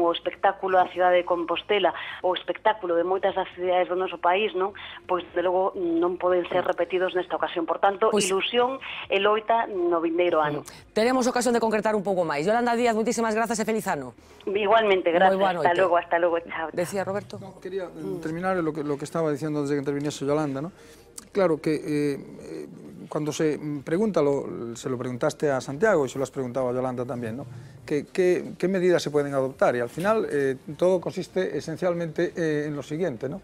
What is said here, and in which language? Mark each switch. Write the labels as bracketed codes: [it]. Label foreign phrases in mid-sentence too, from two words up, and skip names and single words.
[gl] O espectáculo da cidade de Compostela, o espectáculo de moitas das cidades do noso país, non, pois de logo non poden ser repetidos nesta ocasión. Por tanto, ilusión e loita no vindeiro ano. Teremos ocasión de concretar un pouco máis. Yolanda Díaz, moitísimas grazas e feliz ano. [es] Igualmente, gracias. Hasta logo, chao. Decía Roberto. No, quería terminar lo que estaba diciendo desde que interviniese Yolanda, ¿no? Claro que cuando se pregunta, se lo preguntaste a Santiago y se lo has preguntado a Yolanda también, ¿no? ¿Qué medidas se pueden adoptar? Y al final todo consiste esencialmente en lo siguiente, ¿no?